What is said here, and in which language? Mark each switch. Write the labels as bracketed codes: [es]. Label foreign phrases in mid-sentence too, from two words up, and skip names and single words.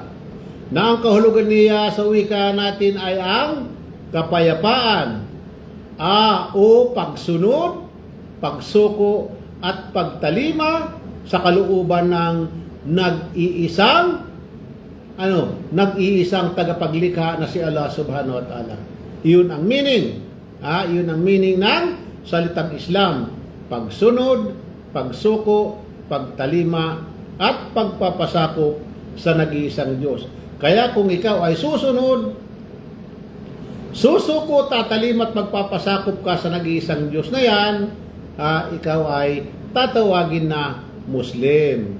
[tl] Na ang kahulugan niya sa wika natin ay ang kapayapaan, o pagsunod, pagsuko, at pagtalima sa kalooban ng nag-iisang tagapaglikha na si Allah [ar] سبحانه وتعالى. [tl] Iyon ang meaning. Iyon ang meaning ng salitang Islam. Pagsunod, pagsuko, pagtalima, at pagpapasakop sa nag-iisang Diyos. Kaya kung ikaw ay susunod, susuko, tatalima at magpapasakop ka sa nag-iisang Diyos na yan, ikaw ay tatawagin na Muslim.